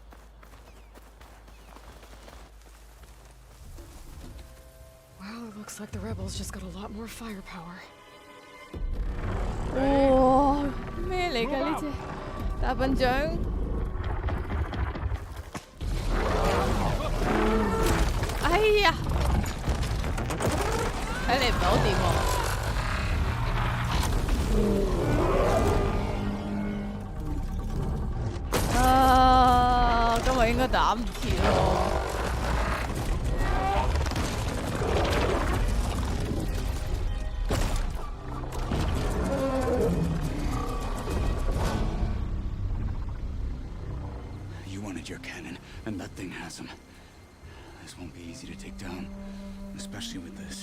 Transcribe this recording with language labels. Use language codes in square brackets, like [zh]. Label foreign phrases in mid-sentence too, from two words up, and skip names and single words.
[en] Well, it looks like the rebels just got a lot more firepower. [yue] 哇！咩嚟㗎呢只大笨象？哎呀！睇嚟唔係好掂喎。 啊！今日應該打唔切咯。 [en] You wanted your cannon, and that thing has him. This won't be easy to take down, especially with this.